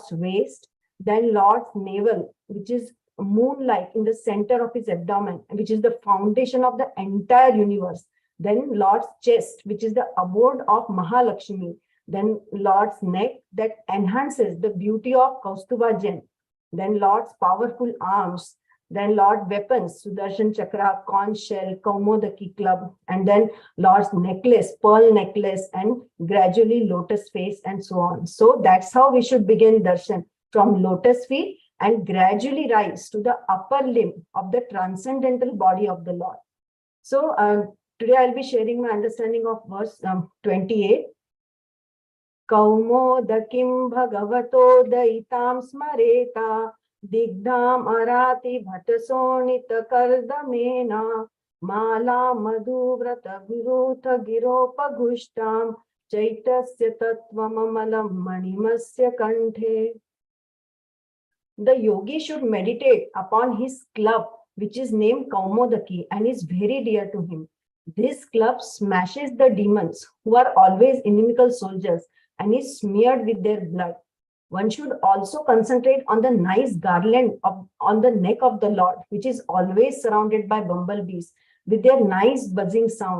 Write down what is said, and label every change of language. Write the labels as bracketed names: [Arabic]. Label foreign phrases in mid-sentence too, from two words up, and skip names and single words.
[English] waist, then Lord's navel, which is moon-like in the center of his abdomen, which is the foundation of the entire universe, then Lord's chest, which is the abode of Mahalakshmi, then Lord's neck that enhances the beauty of Kaustuva gem, then Lord's powerful arms, then Lord weapons, Sudarshan Chakra, conch shell, Kaumodaki club, and then Lord's necklace, pearl necklace, and gradually lotus face, and so on. So that's how we should begin darshan, from lotus feet and gradually rise to the upper limb of the transcendental body of the Lord. So today I'll be sharing my understanding of verse 28. [Sanskrit] Kaumodakim bhagavato daitam smareta digdam arati bhatasonita kardamena mala madhuvrata viruta giropa gushtam chaitasya tatvamamalam manimasya kanthe. [English] The yogi should meditate upon his club, which is named Kaumodaki and is very dear to him. This club smashes the demons who are always inimical soldiers and is smeared with their blood. One should also concentrate on the nice garland on the neck of the Lord, which is always surrounded by bumblebees with their nice buzzing sound.